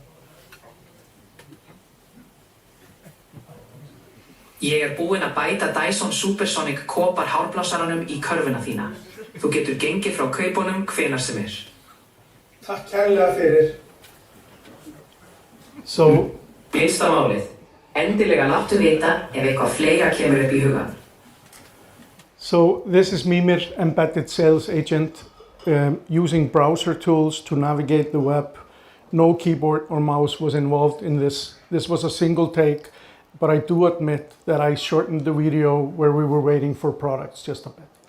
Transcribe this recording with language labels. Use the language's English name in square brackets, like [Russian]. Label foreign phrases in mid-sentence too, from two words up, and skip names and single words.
[Icelandic] Ég búinn að bæta Dyson Supersonic kopar hárblássaranum í körfuna þína. Þú getur gengið frá kaupunum hvenær sem er. Takk kærlega fyrir. Fyrsta málið. Endilega láttu vita ef eitthvað fleira kemur upp í hugan. [English] So this is Mimir embedded sales agent using browser tools to navigate the web. No keyboard or mouse was involved in this. This was a single take, but I do admit that I shortened the video where we were waiting for products just a bit.